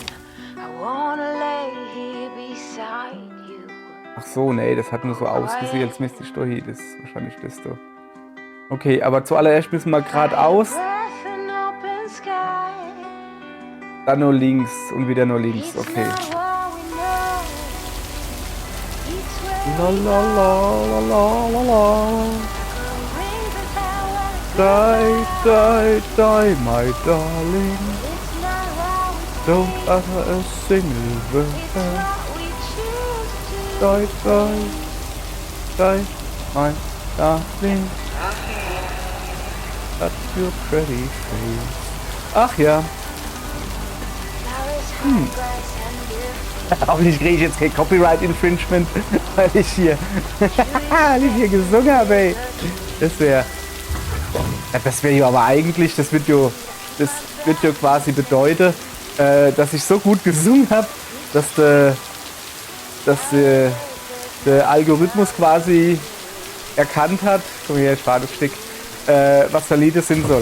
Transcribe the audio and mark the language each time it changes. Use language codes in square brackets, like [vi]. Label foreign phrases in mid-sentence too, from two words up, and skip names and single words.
[de] Ach so, nee, das hat nur so ausgesehen, als müsste ich da hin. Das ist wahrscheinlich das da. Okay, aber zuallererst müssen wir geradeaus. Dann nur links und wieder nur links, okay. La la la la la la la. [en] Die, die, die, my darling. Don't utter a single word. Die, die, die, my darling. That's your pretty face. [de] Ach ja. Hoffentlich kriege ich jetzt kein [en] Copyright Infringement, [de] weil ich hier gesungen habe, ey. Das wäre ja aber eigentlich, das wird ja quasi bedeuten, dass ich so gut gesungen habe, dass der Algorithmus quasi erkannt hat, komm her, Schwadestück, was der Lied sein soll.